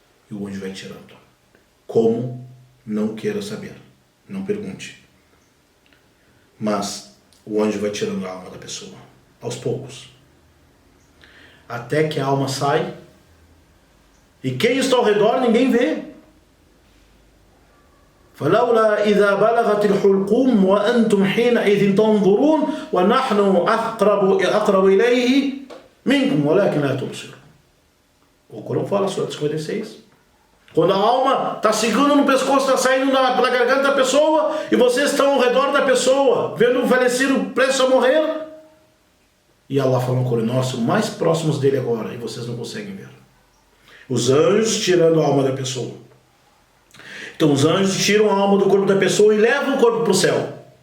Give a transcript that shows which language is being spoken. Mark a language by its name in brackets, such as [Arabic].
[Portuguese] E o anjo vai tirando. Como? Não queira saber. Não pergunte. Mas o anjo vai tirando a alma da pessoa, aos poucos. Até que a alma sai. E quem está ao redor ninguém vê. [Arabic] فلولا إذا بلغت الحلقوم وأنتم حينئذ تنظرون ونحن أقرب إليه منكم ولكن لا تبصرون. [Portuguese] O Corão fala, Sura 56. Quando a alma está segurando no pescoço, está saindo pela garganta da pessoa, e vocês estão ao redor da pessoa, vendo o falecido prestes a morrer. E Allah fala no Corão: nós somos mais próximos dele agora, e vocês não conseguem ver. Os anjos tirando a alma da pessoa. Então os anjos tiram a alma do corpo da pessoa e levam o corpo para o céu.